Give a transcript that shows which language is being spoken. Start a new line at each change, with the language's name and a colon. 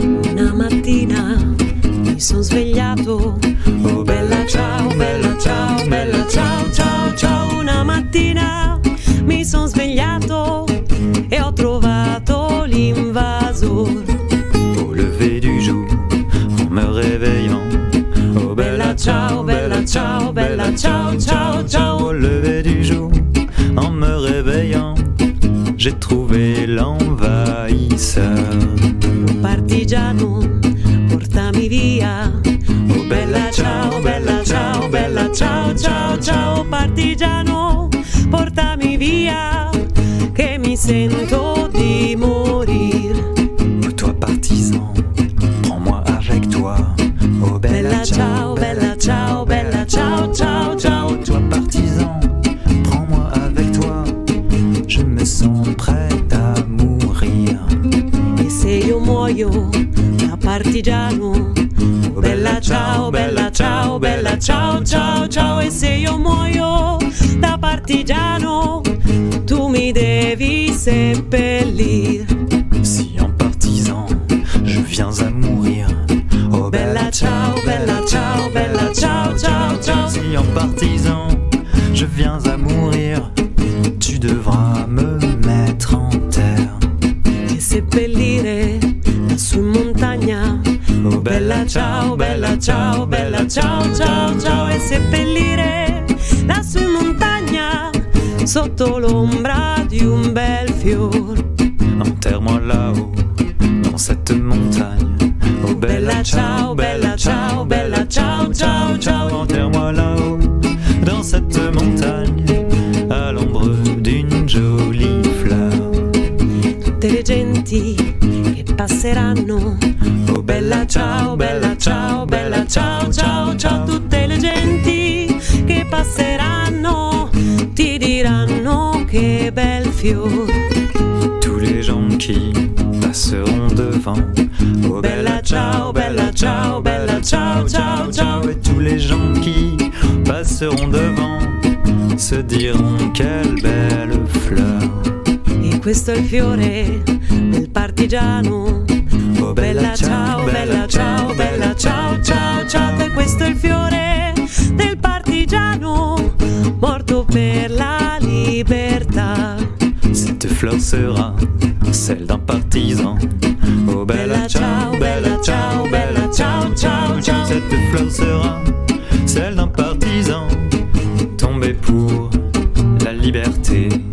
Italian: Una mattina mi sono svegliato, oh bella ciao, bella ciao, bella ciao, ciao, ciao. Una mattina mi sono svegliato e ho trovato l'invasor.
French: Au lever du jour, en me réveillant,
Italian: oh bella ciao, bella ciao, bella ciao, ciao,
French: ciao. Au lever du jour, en me réveillant, j'ai trouvé l'envahisseur.
Italian: Oh partigiano, portami via, Oh bella ciao, bella ciao, bella ciao, ciao, ciao. oh partigiano, portami via, che mi sento di morire.
French: Oh toi partisan, prends-moi avec toi.
Italian: Oh bella ciao, bella ciao, bella ciao, ciao, ciao.
French: Oh toi partisan, prends-moi avec toi. Je me sens prête à mourir.
Italian: E se io muoio da partigiano, oh bella ciao, bella ciao, bella ciao, ciao, ciao. E se io muoio da partigiano, tu mi devi seppellir.
French: Si en partisan, je viens à mourir. Oh
Italian: Bella ciao, bella ciao, bella ciao, ciao, ciao.
French: Si en partisan, je viens à mourir, tu devras me mettre en terre.
Italian: E seppellire lassù in montagna, Oh bella ciao, bella ciao, bella ciao, ciao, ciao. E seppellire lassù in montagna, sotto l'ombra di un bel fior.
French: enterre-moi là-haut, dans cette montagne. Oh
Italian: Bella ciao, bella ciao, bella ciao, ciao, ciao.
French: enterre-moi là-haut, dans cette montagne, à l'ombre d'une jolie fleur.
Italian: Tutte le genti che passeranno, Oh bella ciao, bella ciao, bella ciao, ciao, ciao. Tutte le genti che passeranno ti diranno che bel fior.
French: tous les gens qui passeront devant. Oh
Italian: Bella ciao, bella ciao, bella ciao, ciao, ciao.
French: Et tous les gens qui passeront devant se diront quelle belle fleur.
Italian: E questo è il fiore del partigiano. Oh Bella ciao, bella ciao, bella ciao, ciao, ciao. E questo è il fiore del partigiano, morto per la libertà.
French: Cette fleur sera celle d'un partisan. Oh
Italian: Bella ciao, bella ciao, bella ciao, ciao, ciao.
French: Cette fleur sera celle d'un partisan tombé pour la liberté.